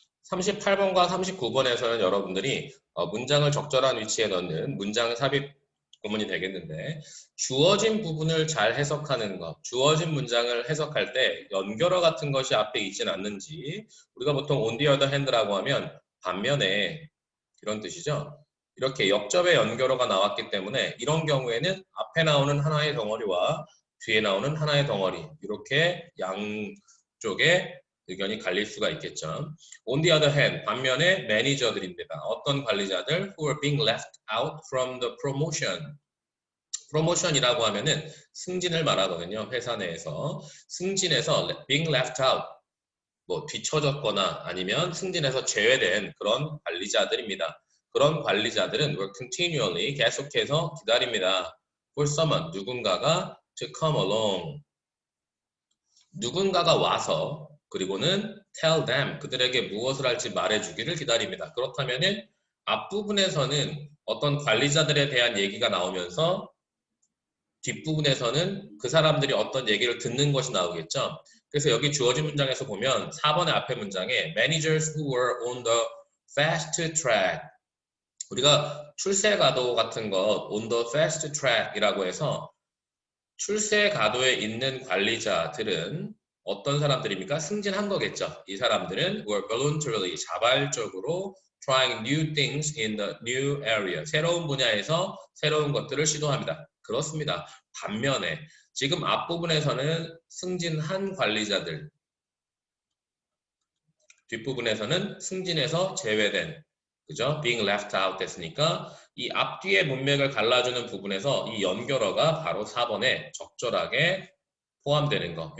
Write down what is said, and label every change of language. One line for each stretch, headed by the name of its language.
Korean: 38번과 39번에서는 여러분들이 문장을 적절한 위치에 넣는 문장 삽입 구문이 되겠는데 주어진 부분을 잘 해석하는 것, 주어진 문장을 해석할 때 연결어 같은 것이 앞에 있지는 않는지 우리가 보통
English: on the other hand
Korean: 라고 하면 반면에 이런 뜻이죠. 이렇게 역접의 연결어가 나왔기 때문에 이런 경우에는 앞에 나오는 하나의 덩어리와 뒤에 나오는 하나의 덩어리 이렇게 양쪽에 의견이 갈릴 수가 있겠죠.
English: On the other hand,
Korean: 반면에 매니저들입니다. 어떤 관리자들
English: who are being left out from the promotion.
Korean: 프로모션이라고 하면은 승진을 말하거든요. 회사 내에서. 승진에서
English: being left out,
Korean: 뭐 뒤처졌거나 아니면 승진에서 제외된 그런 관리자들입니다. 그런 관리자들은
English: will continually
Korean: 계속해서 기다립니다.
English: for someone,
Korean: 누군가가
English: to come along.
Korean: 누군가가 와서 그리고는
English: tell them,
Korean: 그들에게 무엇을 할지 말해주기를 기다립니다. 그렇다면은 앞부분에서는 어떤 관리자들에 대한 얘기가 나오면서 뒷부분에서는 그 사람들이 어떤 얘기를 듣는 것이 나오겠죠. 그래서 여기 주어진 문장에서 보면 4번의 앞에 문장에
English: managers who were on the fast track,
Korean: 우리가 출세가도 같은 것 on the fast track이라고 해서 출세가도에 있는 관리자들은 어떤 사람들입니까? 승진한 거겠죠. 이 사람들은
English: were voluntarily,
Korean: 자발적으로
English: trying new things in the new area,
Korean: 새로운 분야에서 새로운 것들을 시도합니다. 그렇습니다. 반면에 지금 앞부분에서는 승진한 관리자들, 뒷부분에서는 승진에서 제외된, 그죠?
English: being left out
Korean: 됐으니까 이 앞뒤의 문맥을 갈라주는 부분에서 이 연결어가 바로 4번에 적절하게 포함되는 거.